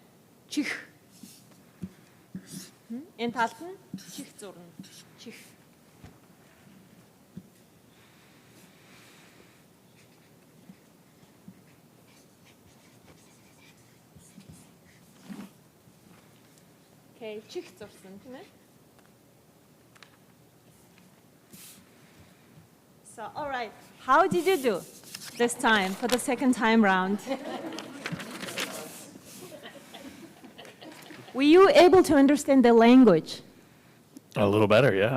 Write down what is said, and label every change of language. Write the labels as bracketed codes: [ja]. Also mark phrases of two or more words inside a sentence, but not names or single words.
[mn] Чих. Энэ талд нь чих зурна. Чих. Окей, чих зурсан тийм ээ. [en] So, all right, how did you do this time for the second time round? Were you able to understand the language? A little better, yeah.